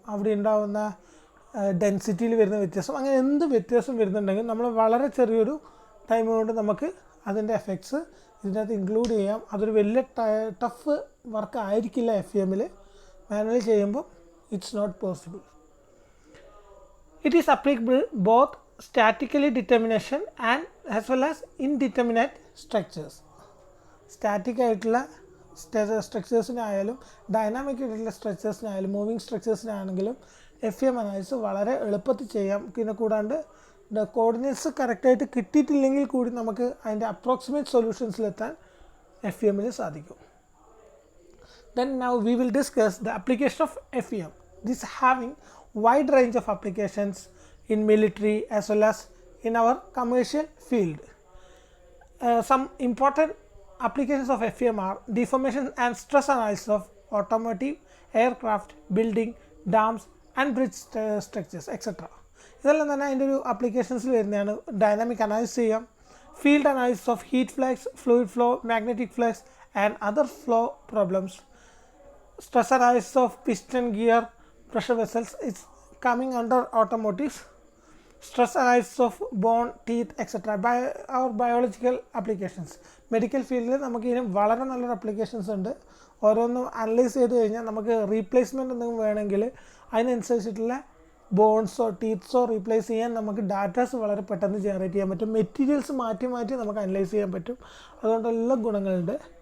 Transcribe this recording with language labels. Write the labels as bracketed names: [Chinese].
[Malayalam] അവിടെ ഉണ്ടാകുന്ന ഡെൻസിറ്റിയിൽ വരുന്ന വ്യത്യാസം, അങ്ങനെ എന്ത് വ്യത്യാസം വരുന്നുണ്ടെങ്കിൽ നമ്മൾ വളരെ ചെറിയൊരു ടൈം കൊണ്ട് നമുക്ക് അതിൻ്റെ എഫക്ട്സ് ഇതിനകത്ത് ഇൻക്ലൂഡ് ചെയ്യാം. അതൊരു വലിയ ടഫ് വർക്ക് ആയിരിക്കില്ല FEMൽ. മാനുവലി ചെയ്യുമ്പോൾ [English] It's not possible. It is applicable both statically determination and as well as indeterminate structures. [Malayalam] Static ആയിട്ടുള്ള സ്ട്രക്ചേഴ്സിനായാലും ഡൈനാമിക് ആയിട്ടുള്ള സ്ട്രക്ചേഴ്സിനായാലും മൂവിങ് സ്ട്രക്ചേഴ്സിനാണെങ്കിലും FEM അനാലിസിസ് വളരെ എളുപ്പത്തിൽ ചെയ്യാം. പിന്നെ കൂടാണ്ട് കോർഡിനേറ്റ്സ് കറക്റ്റായിട്ട് കിട്ടിയിട്ടില്ലെങ്കിൽ കൂടി നമുക്ക് അതിൻ്റെ അപ്രോക്സിമേറ്റ് സൊല്യൂഷൻസിലെത്താൻ FEMൽ സാധിക്കും. [English] Then now we will discuss the application of FEM. This having wide range of applications in military as well as in our commercial field. Some important applications of FEM are deformation and stress analysis of automotive, aircraft, building, dams and bridge structures etc. [Malayalam] ഇതെല്ലാം തന്നെ അതിൻ്റെ ഒരു അപ്ലിക്കേഷൻസിൽ വരുന്നതാണ്. Dynamic analysis ചെയ്യാം, [English] Field analysis of heat flux, fluid flow, magnetic flux and other flow problems. Stress analysis of piston, gear, pressure vessels is coming under automotives. Stress analysis of bone, teeth etc. by our biological applications. [Malayalam] Medical ഫീൽഡിൽ നമുക്ക് ഇതിന് വളരെ നല്ലൊരു applications ഉണ്ട്. ഓരോന്നും analyse ചെയ്ത് കഴിഞ്ഞാൽ നമുക്ക് റീപ്ലേസ്മെൻറ്റ് എന്തെങ്കിലും വേണമെങ്കിൽ അതിനനുസരിച്ചിട്ടുള്ള ബോൺസോ ടീത്ത്സോ റീപ്ലേസ് ചെയ്യാൻ നമുക്ക് ഡാറ്റാസ് വളരെ പെട്ടെന്ന് ജനറേറ്റ് ചെയ്യാൻ പറ്റും. മെറ്റീരിയൽസ് മാറ്റി മാറ്റി നമുക്ക് അനലൈസ് ചെയ്യാൻ പറ്റും. അതുകൊണ്ട് എല്ലാ ഗുണങ്ങളുണ്ട്.